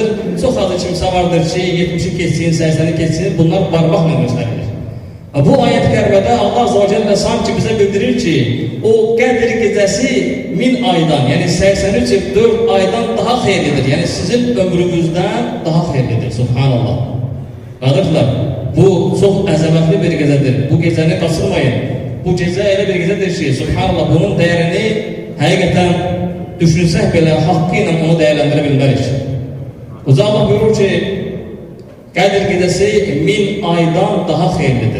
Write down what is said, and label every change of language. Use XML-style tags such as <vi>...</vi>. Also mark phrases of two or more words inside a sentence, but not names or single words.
<tr>Çok az kimse vardır ki, 70'i geçsin, 80'i geçsin, bunlar parmakla gösterilir. Bu ayet-i kerimede Allah Azze ve Celle sanki bize bildirir ki o Qədir gecəsi 1000 aydan, yani 83 yıl 4 aydan</tr> <az>daha xeyirlidir.</az> <tr>Yani sizin ömrünüzden</tr> <az>daha xeyirlidir.</az> <tr>Subhanallah. Kardeşler, bu çok</tr> <az>əzəmətli bir gecədir.</az> <tr>Bu gecəni kaçırmayın.</tr> <az>Bu gecə elə bir gecədir ki, subhanallah, bunun değerini həqiqətən düşünsək belə haqqıyla onu değerlendirə bilmərik. Uca Allah buyurur ki, Qədir gecəsi 1000 aydan daha xeyirlidir.</az>